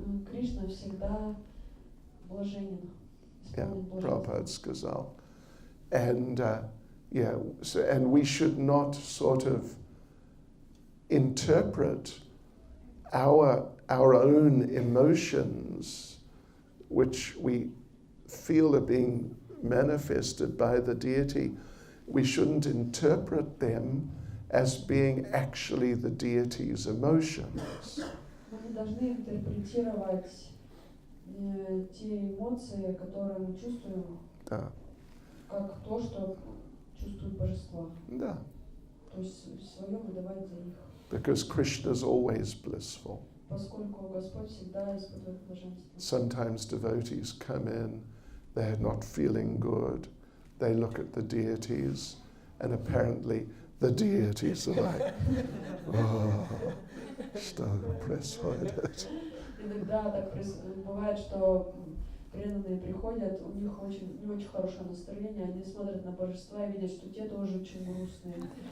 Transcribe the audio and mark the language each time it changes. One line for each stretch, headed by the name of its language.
Russian: Кришна всегда блаженен.
English: Yeah, Prabhupada's Ghazal. And and we should not sort of interpret our own emotions, which we feel are being manifested by the deity. We shouldn't interpret them as being actually the deity's emotions.
Russian: Мы не должны интерпретировать те эмоции, которые мы чувствуем, Да. как то, что чувствуют божества. Да. То есть свое выдавать за них.
English: Because Krishna is always blissful.
Russian: Поскольку Господь всегда испытывает блаженство.
English: Sometimes devotees come in, they're not feeling good. They look at the deities, and apparently the deities are like, oh.
Russian: что происходит. Иногда так бывает, что преданные приходят, у них не очень хорошее настроение, они смотрят на божества и видят, что те тоже очень грустные.